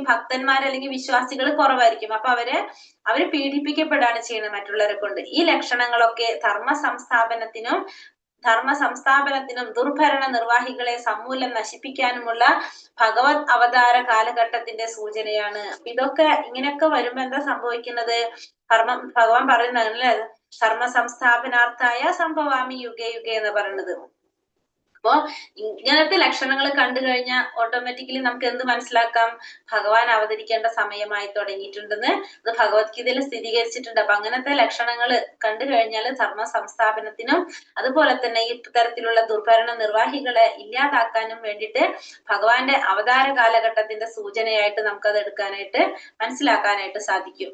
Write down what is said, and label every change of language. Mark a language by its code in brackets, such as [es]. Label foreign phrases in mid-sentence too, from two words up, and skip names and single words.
[ml] ഭക്തന്മാർ അല്ലെങ്കിൽ വിശ്വാസികൾ കുറവായിരിക്കും. അപ്പൊ അവര് പീഡിപ്പിക്കപ്പെടാണ് ചെയ്യുന്നത് മറ്റുള്ളവരെ കൊണ്ട്. ഈ ലക്ഷണങ്ങളൊക്കെ ധർമ്മ സംസ്ഥാപനത്തിനും ദുർഭരണ നിർവാഹികളെ സമൂലം നശിപ്പിക്കാനുമുള്ള ഭഗവത് അവതാര കാലഘട്ടത്തിന്റെ സൂചനയാണ്. ഇതൊക്കെ ഇങ്ങനെയൊക്കെ വരുമ്പോ എന്താ സംഭവിക്കുന്നത്? ഭഗവാൻ പറയുന്നതല്ലേ, [sa] ധർമ്മ സംസ്ഥാപനാർത്ഥായ സംഭവാമി യുഗേ യുഗേ [ml] എന്ന് പറയുന്നത്. അപ്പോ ഇങ്ങനത്തെ ലക്ഷണങ്ങൾ കണ്ടു കഴിഞ്ഞാൽ ഓട്ടോമാറ്റിക്കലി നമുക്ക് എന്ത് മനസ്സിലാക്കാം? ഭഗവാൻ അവതരിക്കേണ്ട സമയമായി തുടങ്ങിയിട്ടുണ്ടെന്ന് അത് ഭഗവത്ഗീതയിൽ സ്ഥിരീകരിച്ചിട്ടുണ്ട്. അപ്പൊ അങ്ങനത്തെ ലക്ഷണങ്ങൾ കണ്ടു കഴിഞ്ഞാൽ ധർമ്മ സംസ്ഥാപനത്തിനും അതുപോലെ തന്നെ ഈ തരത്തിലുള്ള ദുർഭരണ നിർവാഹികളെ ഇല്ലാതാക്കാനും വേണ്ടിയിട്ട് ഭഗവാന്റെ അവതാര കാലഘട്ടത്തിന്റെ സൂചനയായിട്ട് നമുക്കത് എടുക്കാനായിട്ട് മനസ്സിലാക്കാനായിട്ട് സാധിക്കും.